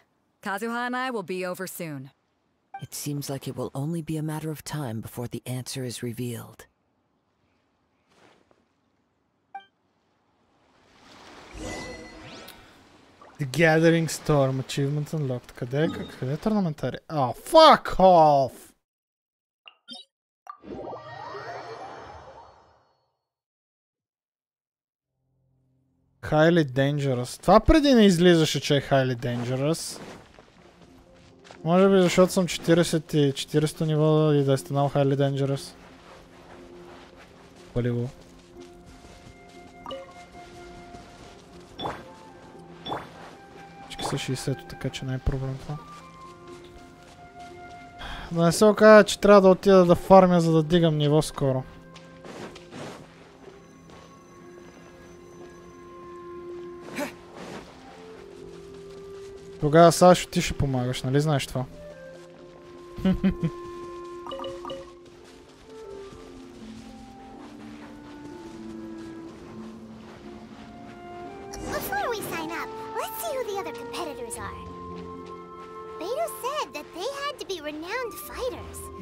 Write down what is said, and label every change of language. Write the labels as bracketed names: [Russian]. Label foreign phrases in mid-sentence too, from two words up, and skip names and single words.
[English] Kazuha and I will be over soon. It seems like it will only be a matter of time before the answer is revealed. The Gathering Storm achievement unlocked. [Bulgarian] Къде е турнаментари? [English] Oh, fuck off! Highly Dangerous. [Bulgarian] Това преди не излизаше, че е [English] Highly Dangerous. [Bulgarian] Може би защото съм 40 ниво и да е станал [English] Highly Dangerous. [Bulgarian] Пали го. Всички са 60-то, така че не е проблем това. Да не се окаже, че трябва да отида да фармя, за да дигам ниво скоро. Тогава Сашо ти ще помагаш, нали знаеш това? [English] Before we sign up, let's see who the other competitors are. Beto said that they had to be renowned fighters.